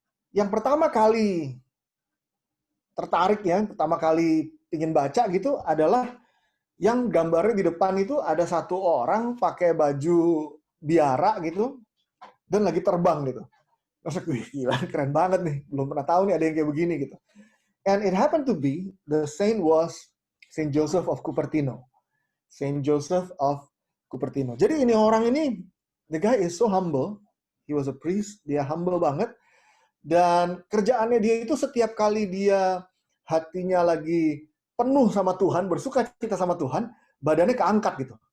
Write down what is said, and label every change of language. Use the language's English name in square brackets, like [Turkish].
[Indonesian] Yang pertama kali tertarik ya, pertama kali ingin baca gitu adalah yang gambarnya di depan itu ada satu orang pakai baju biara gitu dan lagi terbang gitu. Terus gue gila keren banget nih, belum pernah tahu nih ada yang kayak begini gitu. [English] And it happened to be the saint was Saint Joseph of Cupertino. Saint Joseph of Cupertino. [Indonesian] Jadi ini orang ini, [English] the guy is so humble. He was a priest, [Indonesian] dia humble banget. Dan kerjaannya dia itu setiap kali dia hatinya lagi penuh sama Tuhan, bersuka cita sama Tuhan, badannya keangkat gitu.